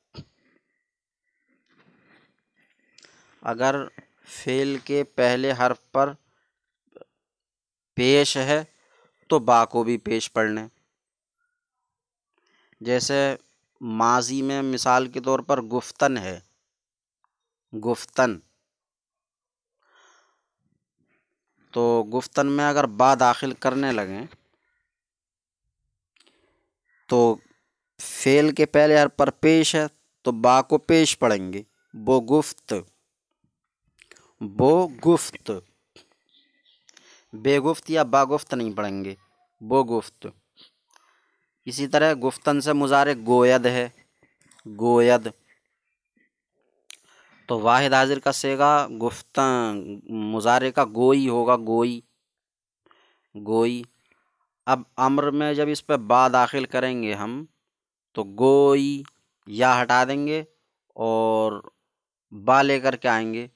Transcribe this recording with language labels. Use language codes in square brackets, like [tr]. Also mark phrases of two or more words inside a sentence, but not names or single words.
[ur] اگر فعل کے پہلے حرف پر پیش ہے تو با کو بھی پیش پڑھ لیں۔ جیسے ماضی میں مثال کے طور پر گفتن ہے، گفتن، تو گفتن میں اگر با داخل کرنے لگیں تو فعل کے پہلے حرف پر پیش ہے تو با کو پیش پڑھیں گے، بو گفت، بو گفت، بے گفت یا با گفت نہیں پڑھیں گے، بو گفت۔ اسی طرح گفتن سے مضارع گوید ہے، گوید، تو واحد حاضر کا صیغہ گفتن مضارع کا گوئی ہوگا، گوئی، گوئی۔ اب امر میں جب اس پہ با داخل کریں گے ہم تو گوئی یا ہٹا دیں گے اور با لے کر کے آئیں گے.